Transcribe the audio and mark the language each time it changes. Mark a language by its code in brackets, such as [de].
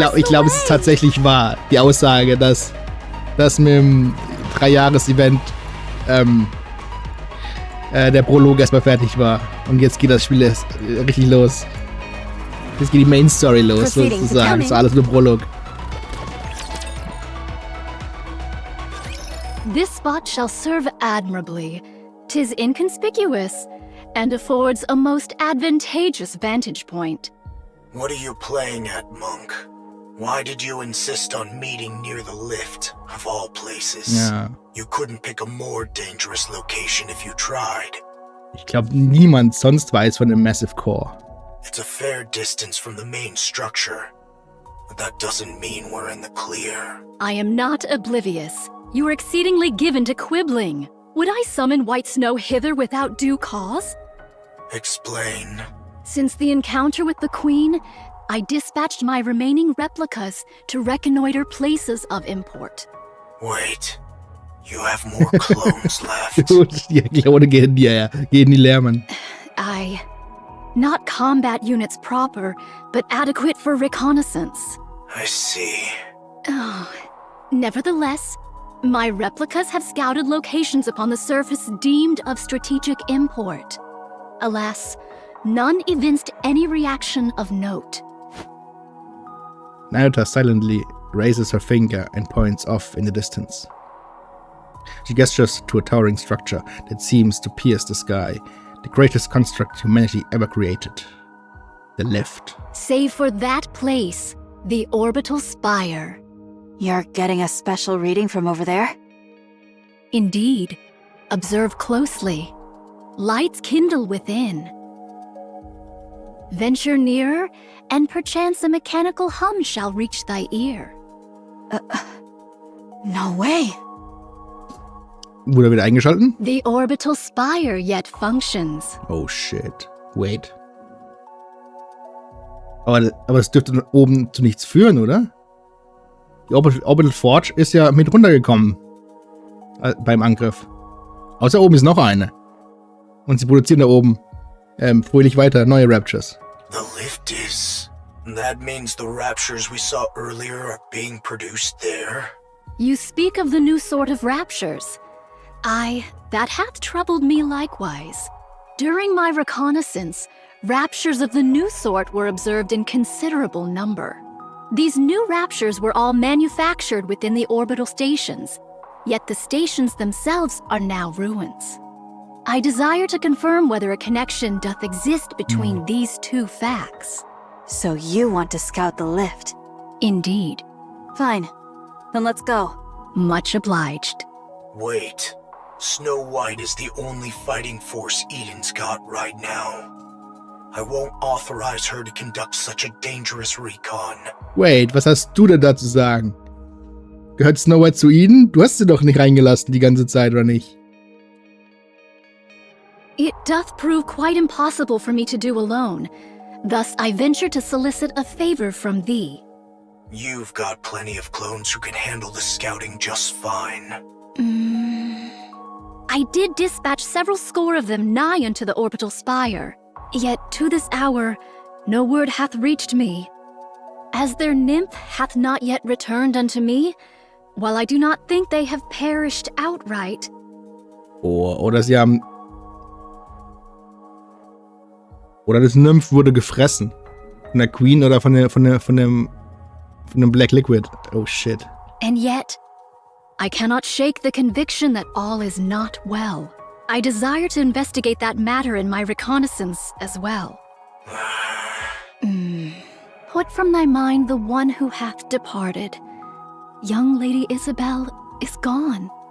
[de] Ich glaube, es ist tatsächlich wahr. Die Aussage, dass mit dem 3-Jahres-Event der Prolog erstmal fertig war. Und jetzt geht das Spiel erst richtig los. Jetzt geht die Main Story los, [en] Proceedings [de] sozusagen. Das ist alles nur Prolog. [en] This spot shall serve admirably. 'Tis inconspicuous, and affords a most advantageous vantage point. What are you playing at, Monk? Why did you insist on meeting near the lift, of all places? [de] Ja. [en] You couldn't pick a more dangerous location if you tried. [de] Ich glaube, niemand sonst weiß von dem Massive Core. [en] It's a fair distance from the main structure, but that doesn't mean we're in the clear. I am not oblivious. You are exceedingly given to quibbling. Would I summon White Snow hither without due cause? Explain. Since the encounter with the Queen, I dispatched my remaining replicas to reconnoiter places of import. Wait, you have more clones left. [de] Gut, die Klone gehen die leer, Mann. [en] Not combat units proper, but adequate for reconnaissance. I see. Oh, nevertheless, my replicas have scouted locations upon the surface deemed of strategic import. Alas, none evinced any reaction of note. Nayuta silently raises her finger and points off in the distance. She gestures to a towering structure that seems to pierce the sky, the greatest construct humanity ever created. The lift. Save for that place, the orbital spire. You're getting a special reading from over there? Indeed. Observe closely. Lights kindle within. Venture nearer, and perchance a mechanical hum shall reach thy ear. No way. [de] Wurde wieder eingeschalten? [en] The orbital spire yet functions. Oh shit. Wait. [de] Aber das dürfte oben zu nichts führen, oder? Die Orbital Forge ist ja mit runtergekommen beim Angriff. Außer oben ist noch eine. Und sie produzieren da oben fröhlich weiter neue Raptures. [en] The lift is. That means the raptures we saw earlier are being produced there? You speak of the new sort of raptures. That hath troubled me likewise. During my reconnaissance, raptures of the new sort were observed in considerable number. These new raptures were all manufactured within the orbital stations, yet the stations themselves are now ruins. I desire to confirm whether a connection doth exist between these two facts. So you want to scout the lift? Indeed. Fine. Then let's go. Much obliged. Wait. Snow White is the only fighting force Eden's got right now. I won't authorize her to conduct such a dangerous recon. [de] Wait, was hast du denn da zu sagen? Gehört Snow White zu Eden? Du hast sie doch nicht reingelassen die ganze Zeit, oder nicht? [en] It doth prove quite impossible for me to do alone. Thus I venture to solicit a favor from thee. You've got plenty of clones who can handle the scouting just fine. I did dispatch several score of them nigh unto the orbital spire. Yet to this hour, no word hath reached me. As their nymph hath not yet returned unto me, while I do not think they have perished outright. [de] Oder sie haben... Oder das Nymph wurde gefressen. Von der Queen oder von dem Black Liquid. [en] Oh shit. And yet, I cannot shake the conviction that all is not well. I desire to investigate that matter in my reconnaissance as well. Put from thy mind the one who hath departed. Young Lady Isabel is gone.